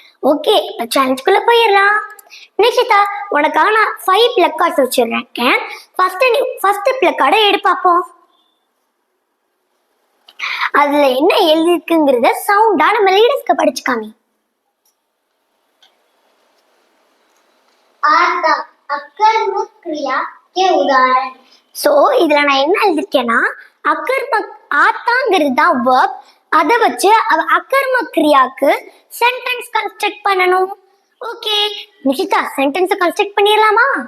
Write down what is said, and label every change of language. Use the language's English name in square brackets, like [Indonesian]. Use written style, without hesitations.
[Tamil] Okay, இப்போ சேலஞ்சுக்குள்ள போயிடலாம். நிக்ஷிதா, உனக்காக நான் 5 பிளக் கார்ட்ஸ் வச்சிருக்கேன். ஃபர்ஸ்ட் பிளக் கார்டை எடு பார்ப்போம். அதுல என்ன எழுதிருக்குங்கிறத சவுண்டா நம்ம லீடர்ஸ்க்கு படிச்சுக்காமி. [Hindi] आता अकर्मक क्रिया के उदाहरण. [Tamil] ஸோ இதுல நான் என்ன எழுதிருக்கேன்னா ஆத்தாங்கிறது தான் verb. அதை வச்சு அகர்ம கிரியாக்கு சென்டென்ஸ் கன்ஸ்ட்ரக்ட் பண்ணணும். ஓகே நிஷிதா, சென்டென்ஸ் கன்ஸ்ட்ரக்ட் பண்ணிடலாமா?